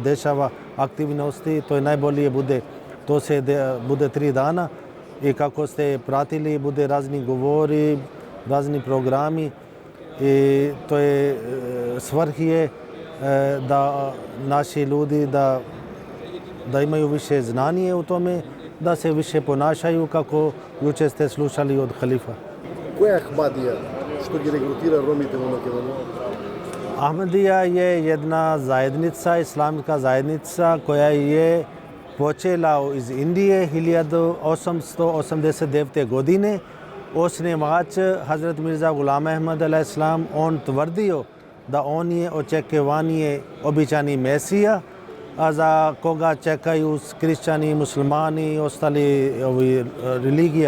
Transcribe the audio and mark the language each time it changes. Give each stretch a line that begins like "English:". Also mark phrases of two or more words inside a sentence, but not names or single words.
Bosnian: dešava aktivnosti, to je najbolje bude, to se bude 3 dana i kako ste pratili, bude razni govori, razni programi i to je svrh je da naši ljudi da imaju više znanje u tome, da se više ponašaju kako jučer ste slušali od halifa.
Macedonian: Кој е Ахмадија? Што ги regrutira ромите во Македонија?
Bosnian: Ahmadija je jedna zajednica, islamska zajednica koja je počela iz Indije 1889. godine. Osnivač Hazrat Mirza Ghulam Ahmad a.s. on tvrdio da on je očekivani običani Mesija, a za koga čekaju kršćani, muslimani i ostali religija.